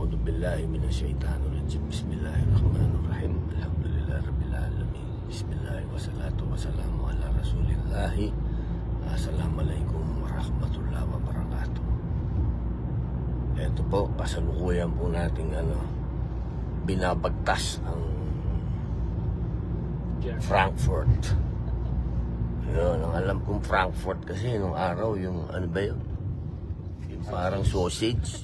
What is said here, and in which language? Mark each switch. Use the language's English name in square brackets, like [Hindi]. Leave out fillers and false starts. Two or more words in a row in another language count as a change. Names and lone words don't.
[Arabic] بالله من الشيطان الرجيم. بسم الله الرحمن الرحيم. الحمد لله رب العالمين. بسم الله والصلاة والسلام على رسول الله. السلام عليكم ورحمة الله وبركاته. [Filipino] Ito po, kasalukuyan po nating binabagtas ang Frankfurt. Yun, ang alam kong Frankfurt kasi nung araw yung ano ba yun? Yung parang sausage.